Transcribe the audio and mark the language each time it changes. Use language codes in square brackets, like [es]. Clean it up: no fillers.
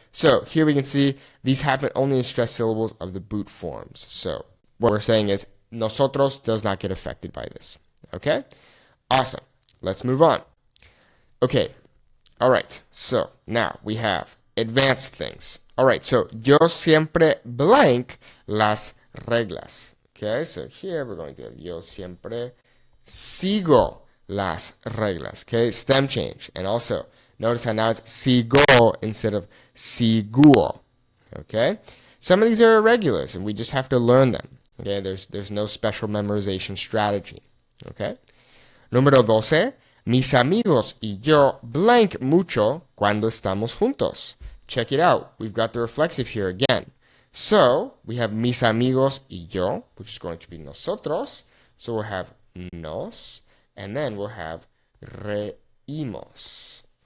[en] So here we can see these happen only in stressed syllables of the boot forms. So what we're saying is nosotros does not get affected by this. Okay? Awesome. Let's move on. Okay. All right. So now we have advanced things. All right. [es] So yo siempre blank las reglas. [en] Okay. So here we're going to have [es] yo siempre sigo las reglas. [en] Okay. Stem change. And also notice how now it's sigo instead of siguo. Okay. Some of these are irregulars and we just have to learn them. Okay, there's no special memorization strategy. [es] Okay. Número 12. Mis amigos y yo blank mucho cuando estamos juntos. [en] Check it out. We've got the reflexive here again. So, we have [es] mis amigos y yo, [en] which is going to be nosotros. So, we'll have nos, and then we'll have reímos.